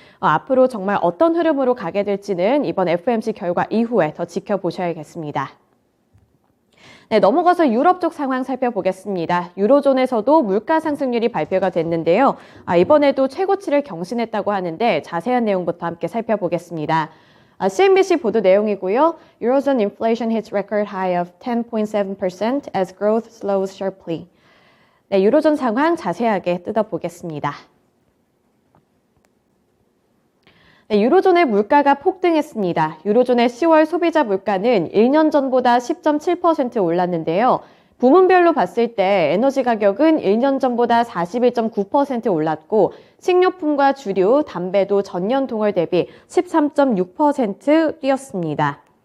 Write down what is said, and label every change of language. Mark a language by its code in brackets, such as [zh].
[ko] 앞으로 정말 어떤 흐름으로 가게 될지는 이번 FOMC 결과 이후에 더 지켜보셔야겠습니다. 네, 넘어가서 유럽 쪽 상황 살펴보겠습니다. 유로존에서도 물가 상승률이 발표가 됐는데요. 이번에도 최고치를 경신했다고 하는데 자세한 내용부터 함께 살펴보겠습니다. CNBC 보도 내용이고요. [en] Eurozone inflation hits record high of 10.7% as growth slows sharply. [ko] 네, 유로존 상황 자세하게 뜯어보겠습니다. 네, 유로존의 물가가 폭등했습니다. 유로존의 10월 소비자 물가는 1년 전보다 10.7% 올랐는데요. 부문별로 봤을 때 에너지 가격은 1년 전보다 41.9% 올랐고 식료품과 주류, 담배도 전년 동월 대비 13.6% 뛰었습니다.